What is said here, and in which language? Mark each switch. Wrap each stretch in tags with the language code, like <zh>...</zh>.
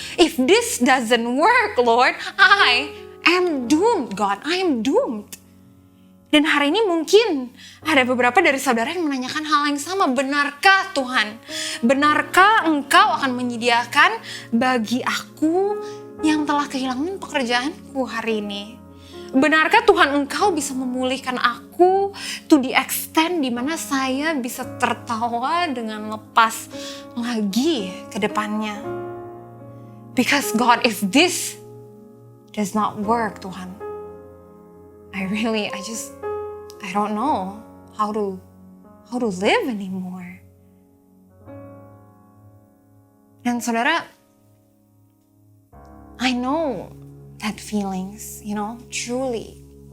<en>If this doesn't work, Lord, I am doomed, God. I am doomed.</en> <id>Dan hari ini mungkin ada beberapa dari saudara yang menanyakan hal yang sama. Benarkah Tuhan? Benarkah Engkau akan menyediakan bagi aku yang telah kehilangan pekerjaanku hari ini? Benarkah Tuhan Engkau bisa memulihkan aku</id> <en>to the extent</en> <id>di mana saya bisa tertawa dengan lepas lagi ke depannya?</id> <en>Because God, if this does not work, Tuhan, I don't know how to live anymore.</en> <id>Dan saudara,</id> <en>I know that feelings, truly.</en>